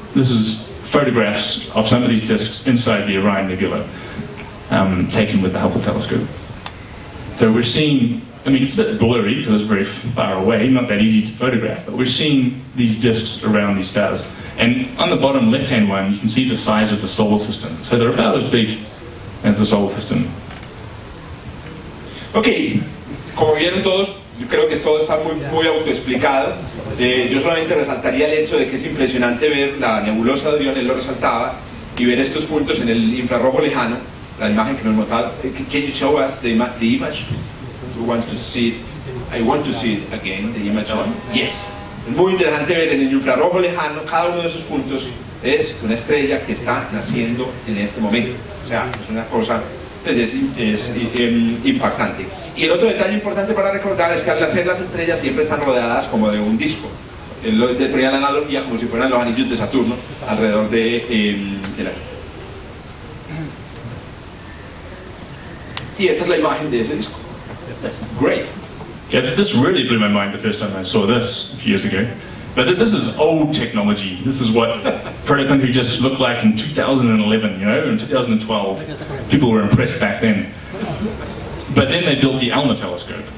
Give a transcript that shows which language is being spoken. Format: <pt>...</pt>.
<en>This is photographs of some of these disks inside the Orion Nebula, taken with the Hubble telescope. So we're seeing, I mean, it's a bit blurry because it's very far away, not that easy to photograph, but we're seeing these disks around these stars. And on the bottom left-hand one, you can see the size of the solar system. So they're about as big as the solar system.</en> <es>Ok, como vieron todos, yo creo que todo está muy autoexplicado. Yo solamente resaltaría el hecho de que es impresionante ver la nebulosa de Orión, él lo resaltaba, y ver estos puntos en el infrarrojo lejano, la imagen que nos mostraba.</es> <en>Can you show us the image? We want to see it. I want to see it again, the image on. Yes.</en> <es>Es muy interesante ver en el infrarrojo lejano, cada uno de esos puntos es una estrella que está naciendo en este momento. O sea, es una cosa, pues es impactante. Y el otro detalle importante para recordar es que al nacer las estrellas siempre están rodeadas como de un disco. De poner la analogía como si fueran los anillos de Saturno alrededor de la estrella. Y esta es la imagen de ese disco.</es> <en>Great. Yeah, this really blew my mind the first time I saw this a few years ago. But this is old technology. This is what protoplanetary just looked like in 2011, you know, in 2012. People were impressed back then. But then they built the ALMA telescope.</en>